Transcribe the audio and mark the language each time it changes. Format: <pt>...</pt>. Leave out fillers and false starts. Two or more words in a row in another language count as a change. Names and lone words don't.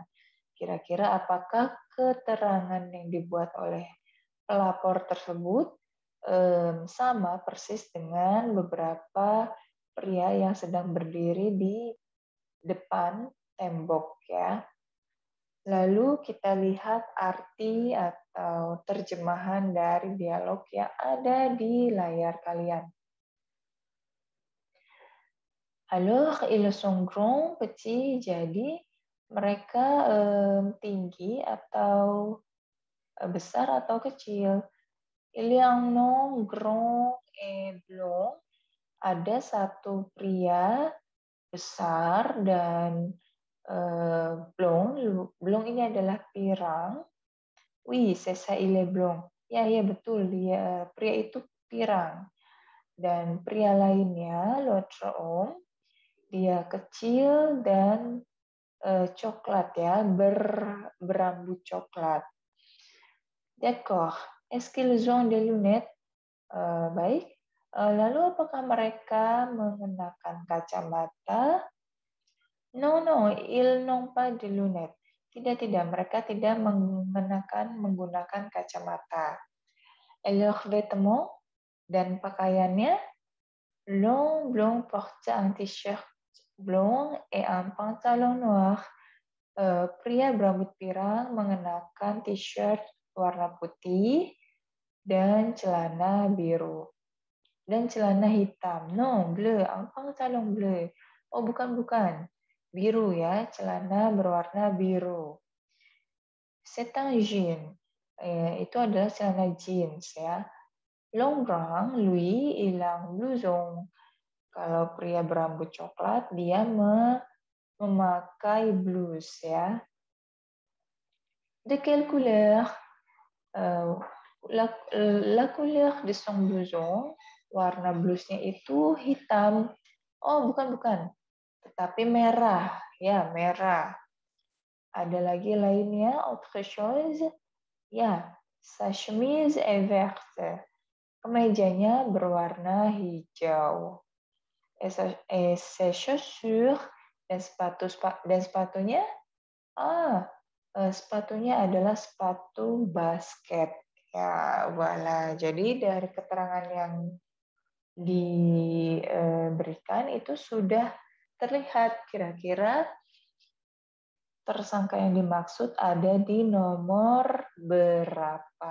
<id>Kira-kira apakah keterangan yang dibuat oleh pelapor tersebut sama persis dengan beberapa pria yang sedang berdiri di depan tembok ya. Lalu kita lihat arti atau terjemahan dari dialog yang ada di layar kalian.</id> <fr>Alors, ils sont grands, petits,</fr> <id>jadi mereka tinggi atau besar atau kecil.</id> <fr>Il y a un homme grand et blond.</fr> <id>Ada satu pria besar dan blond. Blond ini adalah pirang.</id> <fr>Oui, c'est ça, il est blond.</fr> <id>Ya, betul. Dia pria itu pirang. Dan pria lainnya,</id> <fr>l'autre homme,</fr> <id>dia kecil dan coklat ya, berambut coklat.</id> <fr>D'accord. Est-ce qu'ils ont des lunettes?</fr> <id>Baik. Lalu apakah mereka mengenakan kacamata?</id> <fr>Non, ils n'ont pas de lunettes.</fr> <id>Tidak, mereka tidak menggunakan kacamata.</id> <fr>Et leurs vêtements</fr> <id>dan pakaiannya,</id> <fr>l'homme blond porte un t-shirt blond et un pantalon noir.</fr> <id>Pria berambut pirang mengenakan t-shirt warna putih dan celana biru. Dan celana hitam.</id> <fr>Non, bleu, un pantalon bleu.</fr> <id>Oh, bukan. Biru ya, celana berwarna biru.</id> <fr>C'est un jean.</fr> <id>Itu adalah celana jeans ya.</id> <fr>L'homme brun, lui, il a un blouson.</fr> <id>Kalau pria berambut coklat, dia memakai blus ya.</id> <fr>De quelle couleur? La couleur de son blouson,</fr> <id>warna blusnya itu hitam. Oh, bukan. Tetapi merah. Ya, merah. Ada lagi lainnya,</id> <fr>autre chose. Ya, sa chemise est verte.</fr> <id>Kemejanya berwarna hijau.</id> <fr>Et ses chaussures</fr> <id>dan sepatunya, sepatunya adalah sepatu basket.</id> <fr>Ya, voilà.</fr> <id>Jadi dari keterangan yang diberikan itu sudah terlihat kira-kira tersangka yang dimaksud ada di nomor berapa.</id>